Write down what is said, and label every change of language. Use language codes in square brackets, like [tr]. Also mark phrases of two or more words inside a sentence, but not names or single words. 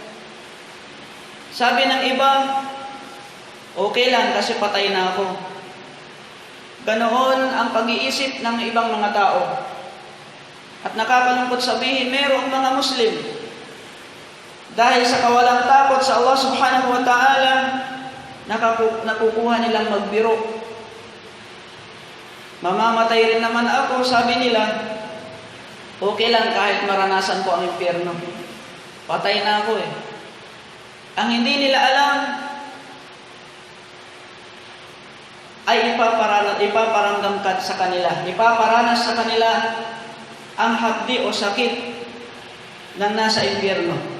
[tl] Sabi ng iba, okay lang kasi patay na ako. Ganoon ang pag-iisip ng ibang mga tao. At nakakalungkot sabihin, mayroong mga Muslim, dahil sa kawalang takot sa Allah [ar] سبحانه وتعالى, [tl] nakukuha nilang magbiro. Mamamatay rin naman ako, sabi nila, okay lang kahit maranasan ko ang impyerno. Patay na ako eh. Ang hindi nila alam ay ipaparamdam sa kanila, ipaparanas sa kanila ang hapdi o sakit ng nasa impyerno.